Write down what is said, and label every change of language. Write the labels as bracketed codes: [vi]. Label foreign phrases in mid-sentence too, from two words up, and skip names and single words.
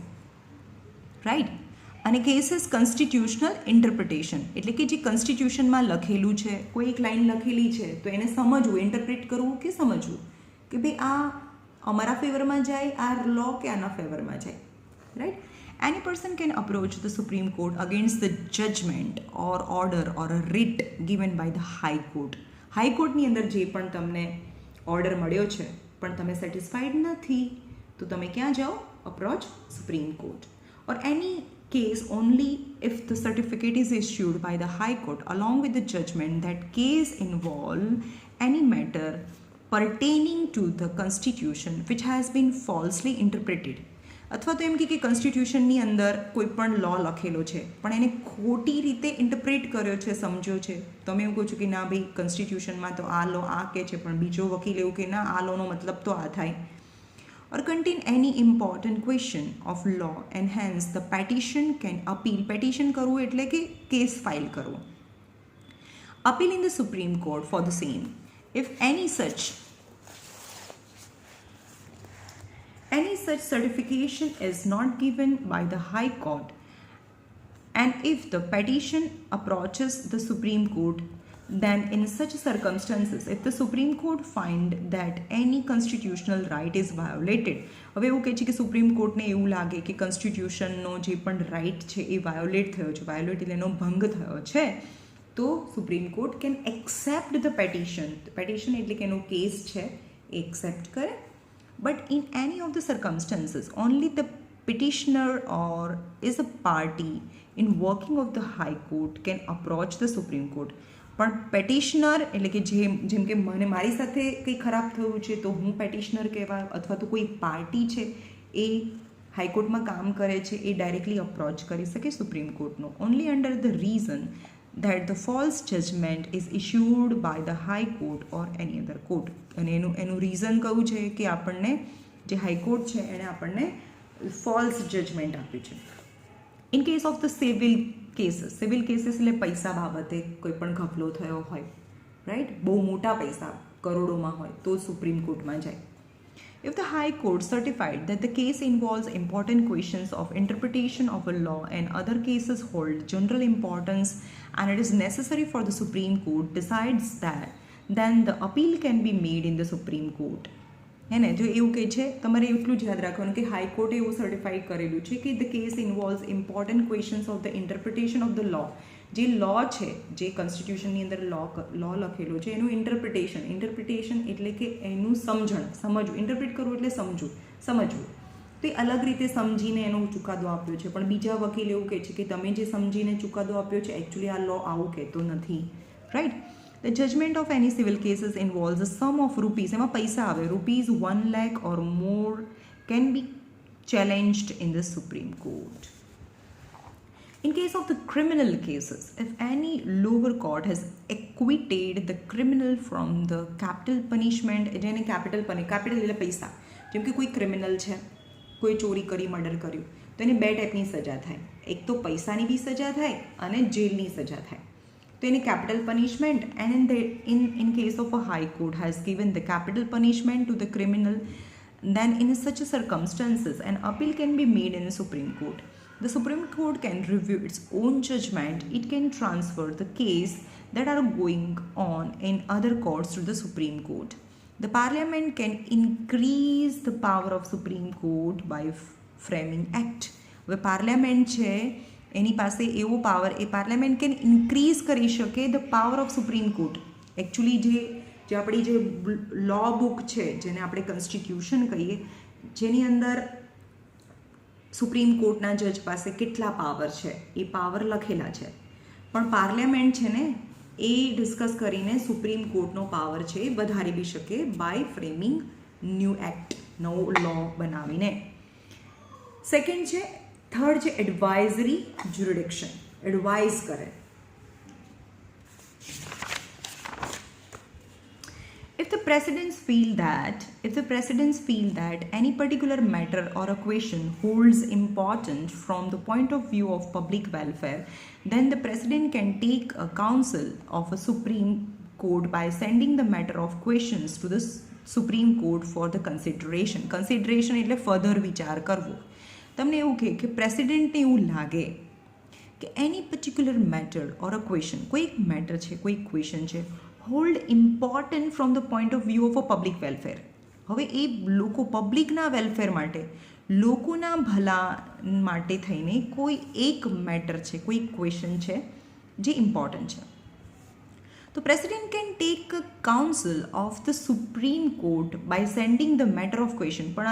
[gu] રાઈટ. અને [en] cases constitutional interpretation [gu] એટલે કે જે કોન્સ્ટિટ્યુશનમાં લખેલું છે, કોઈ એક લાઈન લખેલી છે તો એને સમજવું, ઇન્ટરપ્રિટ કરવું કે સમજવું કે ભાઈ આ અમારા ફેવરમાં જાય, આ લો કે આના ફેવરમાં જાય. રાઈટ. [en] Any person can approach the Supreme Court against the judgment or order or a writ given by the High Court. [gu] High Courtની અંદર જે પણ તમને ઓર્ડર મળ્યો છે પણ તમે સેટિસ્ફાઈડ નથી તો તમે ક્યાં જાઓ? [en] approach Supreme Court. or any case only if the certificate is issued by the High Court along with the judgment that case involve any matter pertaining to the constitution which has been falsely interpreted. [gu] અથવા તો એમ કે કોન્સ્ટિટ્યુશનની અંદર કોઈ પણ લો લખેલો છે પણ એને ખોટી રીતે ઇન્ટરપ્રેટ કર્યો છે, સમજ્યો છે. તમે એવું કહો છો કે ના ભાઈ કોન્સ્ટિટ્યુશનમાં તો આ લો આ કહે છે, પણ બીજો વકીલ એવું કે ના આ લોનો મતલબ તો આ થાય. [en] Or contain any important question of law and hence the petition can appeal. [gu] Petition કરવું એટલે કે કેસ ફાઇલ કરવો. [en] Appeal in the Supreme Court for the same. If any such certification is not given by the High Court and if the petition approaches the Supreme Court, then in such circumstances if the Supreme Court find that any constitutional right is violated. [gu] હવે એવું કહે છે કે સુપ્રીમ કોર્ટને એવું લાગે કે કોન્સ્ટિટ્યુશનનો જે પણ રાઇટ છે એ વાયોલેટ થયો છે, વાયોલેટ એટલે એનો ભંગ થયો છે, તો [en] Supreme Court can accept the petition. [gu] પેટિશન એટલે કે એનો કેસ છે એ એક્સેપ્ટ કરે. [en] But in any of the circumstances, only the petitioner or is a party in working of the High Court can approach the Supreme Court. [gu] પણ પેટિશનર એટલે કે જેમ કે મને મારી સાથે કંઈ ખરાબ થયું છે તો હું પેટિશનર કહેવાય, અથવા તો કોઈ પાર્ટી છે એ હાઈકોર્ટમાં કામ કરે છે એ [en] directly approach [gu] કરી શકે સુપ્રીમ કોર્ટનો, [en] only under the reason that the false judgment is issued by the High Court or any other court. [gu] અને એનું રીઝન કયું છે કે આપણને જે હાઈકોર્ટ છે એણે આપણને [en] false judgment [gu] આપ્યું છે. [en] in case of the civil cases [gu] એટલે પૈસા બાબતે કોઈ પણ ઘપલો થયો હોય, રાઈટ, બહુ મોટા પૈસા કરોડોમાં હોય તો સુપ્રીમ કોર્ટમાં જાય. [en] If the High Court certified that the case involves important questions of interpretation of a law and other cases hold general importance and it is necessary for the Supreme Court decides that, then the appeal can be made in the Supreme Court. [gu] હે ને, જો એવું કહે છે તમારે એટલું જ યાદ રાખવાનું કે હાઈકોર્ટે એવું સર્ટિફાઈડ કરેલું છે કે [en] the case involves important questions of the interpretation of the law. [gu] જે લો છે, જે કોન્સ્ટિટ્યુશનની અંદર લો લખેલો છે એનું ઇન્ટરપ્રિટેશન એટલે કે એનું સમજવું. ઇન્ટરપ્રિટ કરવું એટલે સમજવું. તો એ અલગ રીતે સમજીને એનો ચુકાદો આપ્યો છે, પણ બીજા વકીલ એવું કહે છે કે તમે જે સમજીને ચુકાદો આપ્યો છે એકચ્યુઅલી આ લો આવું કહેતો નથી, રાઈટ. [en] The judgment of any civil cases involves a sum of rupees, [gu] એમાં પૈસા આવે, [en] rupees 1 lakh or more can be challenged in the Supreme Court. In case of the criminal cases, if any lower court has acquitted the criminal from the capital punishment, [gu] જેને capital એટલે પૈસા, જેમ કે કોઈ ક્રિમિનલ છે, કોઈ ચોરી કરી, મર્ડર કર્યું, તો એને બે ટાઈપની સજા થાય. એક તો પૈસાની બી સજા થાય અને જેલની સજા થાય. તો એને [en] capital punishment, and in case of a high court has given the capital punishment to the criminal, then in such circumstances an appeal can be made in the Supreme Court. The Supreme Court can review its own judgment. It can transfer the case that are going on in other courts to the Supreme Court. The Parliament can increase the power of Supreme Court by framing act. [gu] હવે પાર્લામેન્ટ છે એની પાસે એવો પાવર, એ [en] Parliament can increase [gu] કરી શકે [en] the power of Supreme Court. [gu] એકચ્યુઅલી જે આપણી જે લો બુક છે, જેને આપણે કોન્સ્ટિટ્યુશન કહીએ, જેની અંદર સુપ્રીમ કોર્ટના જજ પાસે કેટલા પાવર છે એ પાવર લખેલા છે, પણ પાર્લામેન્ટ છે ને એ ડિસ્કસ કરીને સુપ્રીમ કોર્ટનો પાવર છે એ વધારી બી શકે [en] by framing new act, [gu] નવો લો બનાવીને. સેકન્ડ છે, થર્ડ છે [en] advisory jurisdiction, [gu] એડવાઇઝ કરે. [en] If the presidents feel that any particular matter or a question holds importance from the point of view of public welfare, then the president can take a counsel of a Supreme Court by sending the matter of questions to the Supreme Court for the consideration. [gu] Consideration એટલે further વિચાર કરવો. તમને એવું કે પ્રેસિડેન્ટને એવું લાગે કે એની [en] particular matter or a question, [gu] કોઈ એક મેટર છે, કોઈ ક્વેશ્ચન છે, [en] hold important from the point of view of a public welfare. [gu] હવે એ લોકો પબ્લિકના વેલફેર માટે, લોકોના ભલા માટે થઈને કોઈ એક મેટર છે, કોઈ ક્વેશ્ચન છે જે ઇમ્પોર્ટન્ટ છે, તો [en] president can take council of the Supreme Court by sending the matter of question.